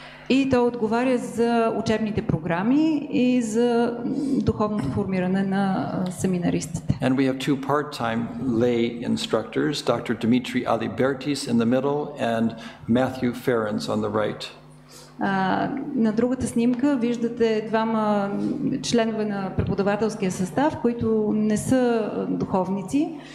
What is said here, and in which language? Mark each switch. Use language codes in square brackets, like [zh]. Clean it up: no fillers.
[bg] И той отговаря за учебните програми и за духовното формиране на семинаристите. [en] And we have two part-time lay instructors, Dr. Dimitri Alibertis in the middle and Matthew Ferens on the right. [bg] На другата снимка виждате двама членове на преподавателския състав, които не са духовници.